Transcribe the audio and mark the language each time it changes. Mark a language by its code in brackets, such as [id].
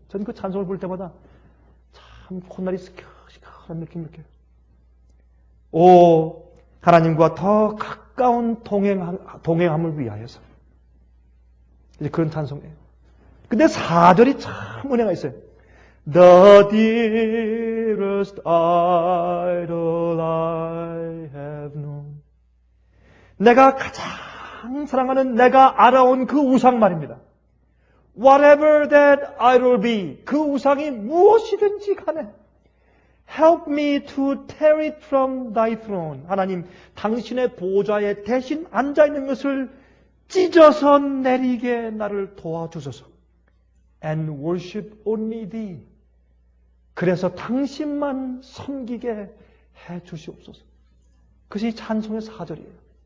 [ko] 저는 그 찬송을 볼 때마다 참 콧날이 시큰시큰한 느낌 느껴요. 오, 하나님과 더 가까운 동행함을 위하여서. 이제 그런 찬송이에요. 근데 4절이 참 은혜가 있어요. [en] The dearest idol I have known. [ko] 내가 가장 사랑하는 내가 알아온 그 우상 말입니다. [en] Whatever that idol be, [ko] 그 우상이 무엇이든지 간에 [en] Help me to tear it from thy throne. [ko] 하나님, 당신의 보좌에 대신 앉아있는 것을 찢어서 내리게 나를 도와주소서. [en] And worship only thee. [ko] 그래서 당신만 섬기게 해 주시옵소서. 그것이 찬송의 4절이에요.